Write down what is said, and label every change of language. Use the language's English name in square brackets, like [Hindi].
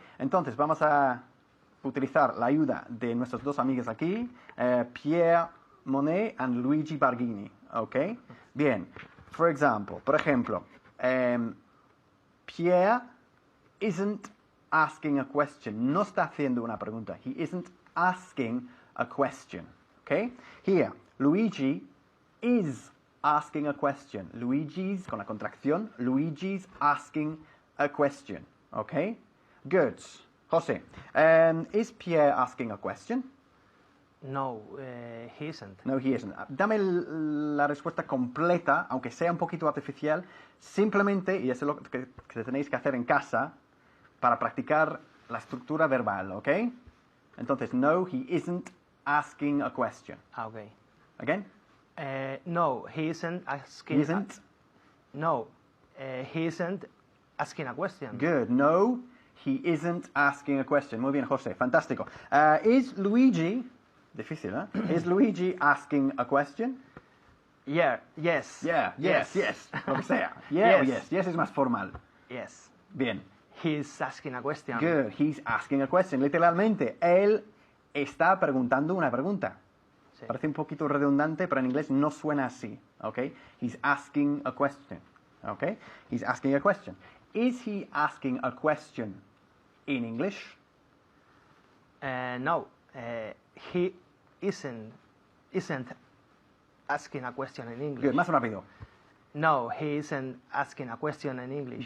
[Spanish] Entonces vamos a utilizar la ayuda de nuestros dos amigos aquí, Pierre Monet and Luigi Barghini, ¿ok? Bien, por ejemplo, Pierre [English] isn't asking a question, [Spanish] no está haciendo una pregunta. [English] He isn't asking a question, ¿ok? Here, Luigi is asking a question. Luigi's, [Spanish] con la contracción, [English] Luigi's asking a question, ¿ok? Good. José, is Pierre asking a question? No, he isn't. No, he isn't. [Spanish] Dame la respuesta completa, aunque sea un poquito artificial, simplemente, y eso es lo que tenéis que hacer en casa, para practicar la estructura verbal, ¿ok? [English] Entonces, no, he isn't asking a question. Okay. Again? No, he isn't asking. He isn't? No, he isn't asking a question. Good. No, he isn't asking a question. [Spanish] Muy bien, José. Fantástico. [English] Is Luigi... [Spanish] Difícil, ¿eh? [English] Is Luigi asking a question? Yeah. Yes. Yeah, yes, [Spanish] lo que sea. Yeah, [English] Yes. [Spanish] o yes. Yes es más formal. [English] Yes. [Spanish] Bien. [English] He's asking a question. Good. He's asking a question. [Spanish] Literalmente, él está preguntando una pregunta. Sí. Parece un poquito redundante, pero en inglés no suena así. [English] ¿Ok? He's asking a question. ¿Ok? He's asking a question. Is he asking a question in English? No, he isn't asking a question in English. [Spanish] Good. Más rápido. [English] No, he isn't asking a question in English.